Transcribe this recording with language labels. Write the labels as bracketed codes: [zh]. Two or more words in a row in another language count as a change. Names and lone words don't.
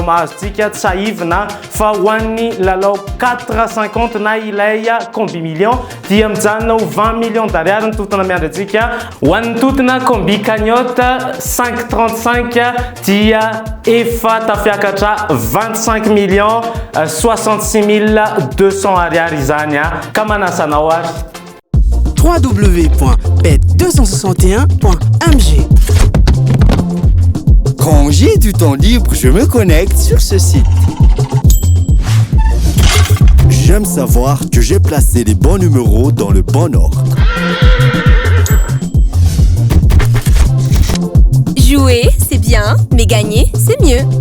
[mg] mahazontsika tsaivina fa ho an'ny lalao 450 na ilay combi million dia mijanona ho 20 [fr] millions d'ariary [mg] ny totona miandratsika ho an'ny totona combi cagnotte 535 dia efa tafiakatra 25 millions 66 200 ariary zany ka manasanao ary www.bet261.mg. [fr] Quand j'ai du temps libre, je me connecte sur ce site. J'aime savoir que j'ai placé les bons numéros dans le bon ordre. Jouer, c'est bien, mais gagner, c'est mieux.